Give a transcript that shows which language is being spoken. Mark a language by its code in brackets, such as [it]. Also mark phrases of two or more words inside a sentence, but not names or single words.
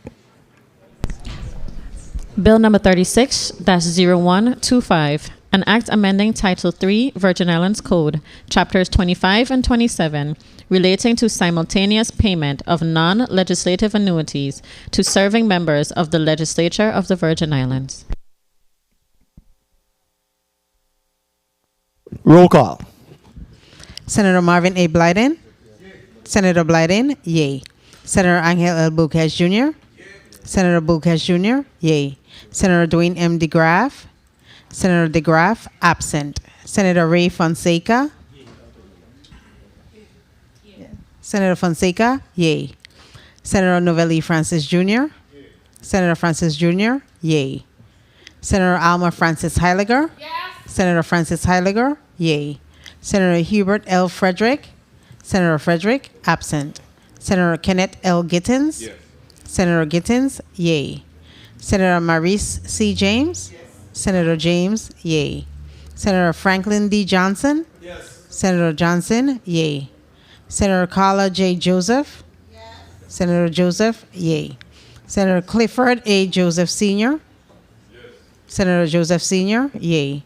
[en] Bill number 36-0125, an act amending Title III, Virgin Islands Code, chapters 25 and 27, relating to simultaneous payment of non-legislative annuities to serving members of the Legislature of the Virgin Islands. Roll call. Senator Marvin A. Blyden. Senator Blyden, yay. Senator Angel L. Bulquez Jr. Senator Bulquez Jr., yay. Senator Dwayne M. DeGraff. Senator DeGraff, absent. Senator Ray Fonseca. Senator Fonseca, yay. Senator Novelli Francis Jr. Senator Francis Jr., yay. Senator Alma Francis Heiliger. Senator Francis Heiliger, yay. Senator Hubert L. Frederick. Senator Frederick, absent. Senator Kenneth L. Giddens. Senator Giddens, yay. Senator Maurice C. James. Senator James, yay. Senator Franklin D. Johnson. Senator Johnson, yay. Senator Carla J. Joseph. Senator Joseph, yay. Senator Clifford A. Joseph Sr. Senator Joseph Sr., yay.